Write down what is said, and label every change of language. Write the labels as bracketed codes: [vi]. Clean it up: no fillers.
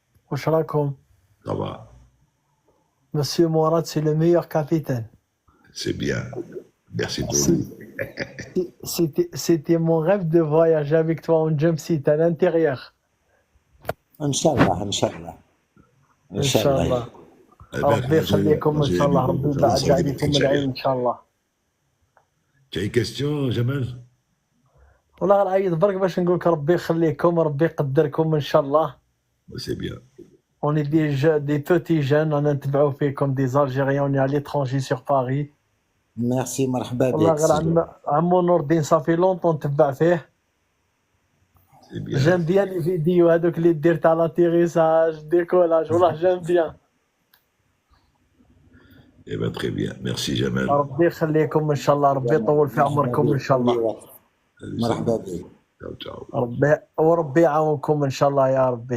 [ar] Washalakum. [fr] Ça va. Monsieur Mourad, c'est le meilleur capitaine. C'est bien. Merci Tony. C'était mon rêve de voyager avec toi en jumpsuit à l'intérieur. Inch'Allah, Inch'Allah. Inch'Allah. [ar] ربي يخليكم ان شاء الله ربي يبعد عليكم العين ان شاء الله. [fr] Tu as une question, Jamel? [ar] والله غنعيط برك باش نقول لك ربي يخليكم ربي يقدركم ان شاء الله. [fr] C'est bien. On est des petits jeunes, on [ar] نتبعوا فيكم [fr] des Algériens, on est à l'étranger sur Paris. Merci, [ar] مرحبا بك. والله غير عمو نور الدين صافي لونطون نتبع فيه. [fr] J'aime bien les vidéos [ar] هذوك اللي دير تاع [fr] l'atterrissage, décollage, [ar] والله [fr] j'aime bien. Eh bien, très bien. Merci, Jamel. [ar] ربي يخليكم ان شاء الله ربي يطول في عمركم ان شاء الله. مرحبا بك. ربي وربي يعاونكم ان شاء الله يا ربي.